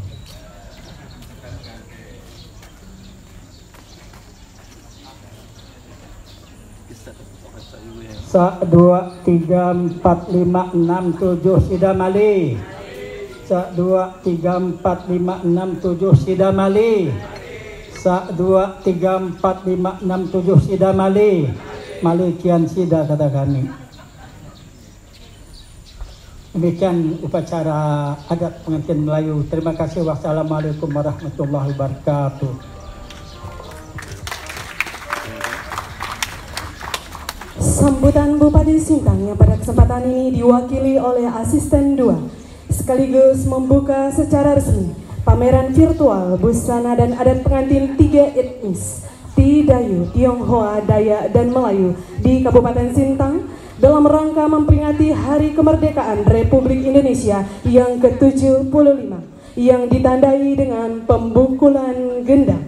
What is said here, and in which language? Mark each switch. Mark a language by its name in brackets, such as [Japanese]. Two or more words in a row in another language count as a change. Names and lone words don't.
[Iban] 1, 2, 3, 4, 5, 6, 7. Sida Mali. 1, 2, 3, 4, 5, 6, 7. Sida Mali. 1, 2, 3, 4, 5, 6, 7. Sida Mali. Mali kian sida kata kami. [Indonesian] Demikian upacara adat pengantin Melayu. Terima kasih. Wassalamualaikum warahmatullahi wabarakatuh. Sambutan Bupati Sintang yang pada kesempatan ini diwakili oleh Asisten 2 sekaligus membuka secara resmi pameran virtual busana dan adat pengantin 3 etnis Tidayu, Tionghoa, Dayak, dan Melayu di Kabupaten Sintang dalam rangka memperingati Hari Kemerdekaan Republik Indonesia yang ke-75 yang ditandai dengan pembukulan gendang.